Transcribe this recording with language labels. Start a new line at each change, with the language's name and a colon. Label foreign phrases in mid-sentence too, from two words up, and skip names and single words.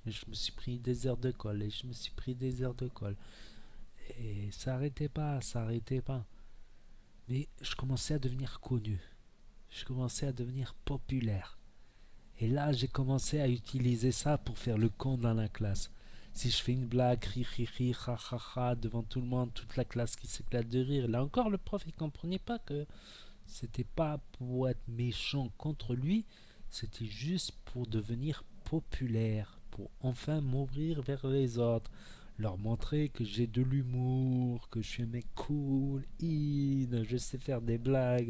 French: Et je me suis pris des heures de colle. Et je me suis pris des heures de colle. Et ça arrêtait pas, ça arrêtait pas. Mais je commençais à devenir connu. Je commençais à devenir populaire. Et là, j'ai commencé à utiliser ça pour faire le con dans la classe. Si je fais une blague, ri ri ri, ha ha ha, devant tout le monde, toute la classe qui s'éclate de rire. Là encore, le prof, il comprenait pas que c'était pas pour être méchant contre lui, c'était juste pour devenir populaire pour enfin m'ouvrir vers les autres, leur montrer que j'ai de l'humour, que je suis un mec cool, je sais faire des blagues.